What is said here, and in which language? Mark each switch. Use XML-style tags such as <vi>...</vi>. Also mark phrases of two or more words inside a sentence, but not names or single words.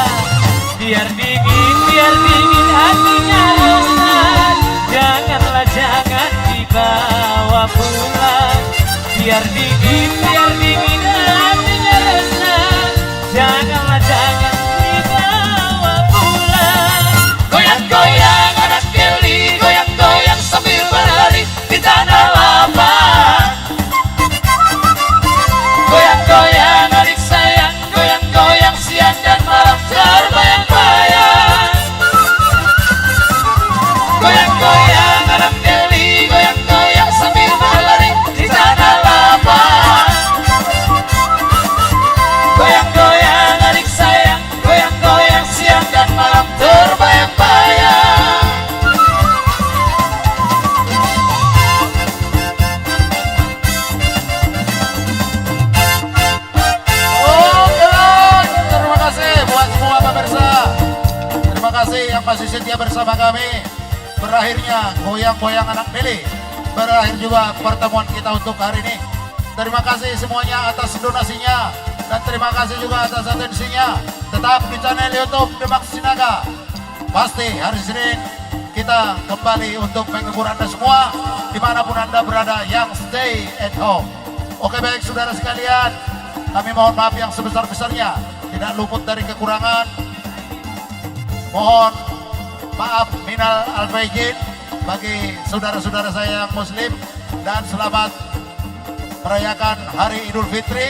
<id>Biar dingin hatinya resah, janganlah jangan dibawa pulang. Biar dingin hatinya resah, janganlah jangan dibawa pulang. Goyang-goyang anak deli, goyang-goyang sambil berlari di tanah lapang. Goyang-goyang adik sayang, goyang-goyang siang dan malam terbayang-bayang. Goyang-goyang anak Deli, goyang-goyang sambil berlari di tanah lapang. Goyang-goyang adik sayang, goyang-goyang siang dan malam terbayang-bayang. Terima kasih buat semua pemirsa. Terima kasih yang masih setia bersama kami. Berakhirnya goyang-goyang anak Deli. Berakhir juga pertemuan kita untuk hari ini. Terima kasih semuanya atas donasinya dan terima kasih juga atas atensinya. Tetap di channel YouTube Demak Sinaga. Pasti hari Senin kita kembali untuk menghibur Anda semua dimanapun Anda berada yang</id> <en>stay at home.</en> <id>Oke baik saudara sekalian, kami mohon maaf yang sebesar-besarnya, tidak luput dari kekurangan. Mohon maaf</id> <ar>من الفائزين</ar> <id>bagi saudara-saudara saya yang muslim dan selamat merayakan Hari Idul Fitri.</id>